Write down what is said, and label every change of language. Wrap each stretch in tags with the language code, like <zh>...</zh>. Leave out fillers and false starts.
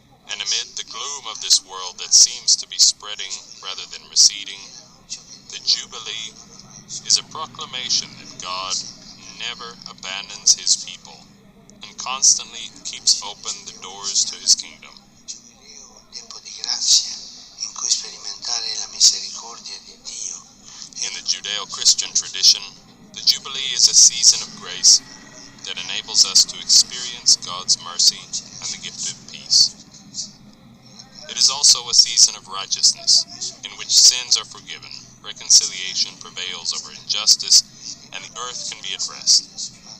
<en>And amid the gloom of this world that seems to be spreading rather than receding, the Jubilee is a proclamation that God never abandons his people and constantly keeps open the doors to his kingdom.</en> <it>Tempo di grazia in cui sperimentare la misericordia di Dio.</it> <en>In the Judeo-Christian tradition, the Jubilee is a season of grace that enables us to experience God's mercy and the gift of peace. It is also a season of righteousness, in which sins are forgiven, reconciliation prevails over injustice, and the earth can be at rest.</en>